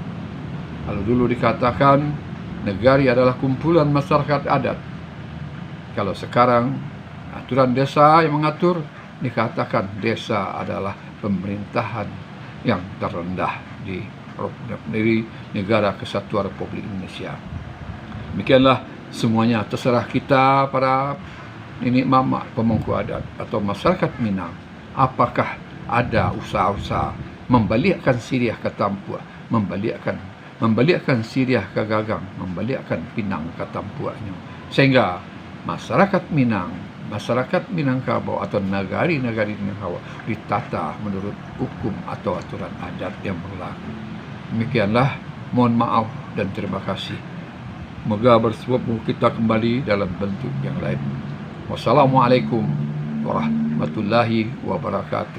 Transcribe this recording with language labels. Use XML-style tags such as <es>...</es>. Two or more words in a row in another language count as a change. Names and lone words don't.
<id>Kalau dulu dikatakan negari adalah kumpulan masyarakat adat, kalau sekarang aturan desa yang mengatur, dikatakan desa adalah pemerintahan yang terendah di negara Kesatuan Republik Indonesia. Demikianlah, semuanya terserah kita para nenek mama pemangku adat atau masyarakat Minang. Apakah ada usaha-usaha membalikkan Siriah ke Tampuak, membalikkan Siriah ke Gagang, membalikkan Pinang ke Tampuaknya, sehingga masyarakat Minangkabau atau nagari-nagari Minangkabau ditata menurut hukum atau aturan adat yang berlaku. Demikianlah, mohon maaf dan terima kasih. Moga bersemu kita kembali dalam bentuk yang lain.</id> <ar>والسلام عليكم ورحمة الله وبركاته.</ar>